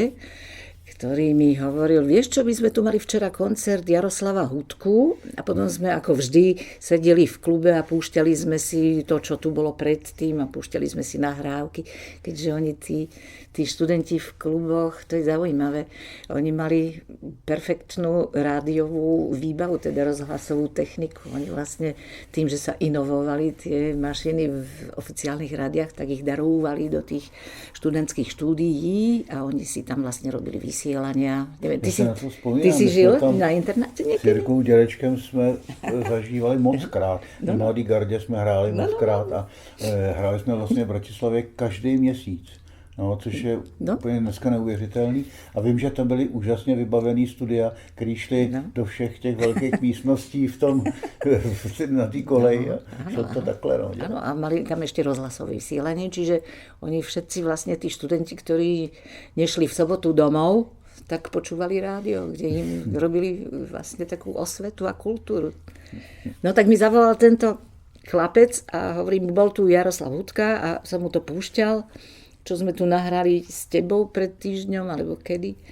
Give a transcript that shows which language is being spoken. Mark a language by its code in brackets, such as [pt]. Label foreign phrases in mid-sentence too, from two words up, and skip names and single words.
[sk] ktorý mi hovoril, vieš čo, my sme tu mali včera koncert Jaroslava Hudku a potom sme ako vždy sedeli v klube a púšťali sme si to, čo tu bolo predtým a púšťali sme si nahrávky, keďže oni tí študenti v kluboch, to je zaujímavé, oni mali perfektnú rádiovú výbavu, teda rozhlasovú techniku. Oni vlastne tým, že sa inovovali tie mašiny v oficiálnych rádiách, tak ich darovali do tých študentských štúdií a oni si tam vlastne robili vysielania. Neviem, ty si žil na internáte niekedy? [cs] S Jirkou Dědečkem jsme zažívali mockrát. Na Mladé gardě jsme hráli mockrát a hráli jsme vlastně v Bratislavě každý měsíc. No, což je úplně dneska neuvěřitelný. A vím, že tam byly úžasně vybavený studia, který šli do všech těch velkých místností na té koleji. Šlo to takhle. No. [sk] Áno, a mali tam ešte rozhlasové vysielanie, čiže oni všetci vlastne tí študenti, ktorí nešli v sobotu domov, tak počúvali rádio, kde im robili vlastne takú osvetu a kultúru. No tak mi zavolal tento chlapec a hovorím, bol tu Jaroslav Hudka a som mu to púšťal, čo sme tu nahrali s tebou pred týždňom, alebo kedy.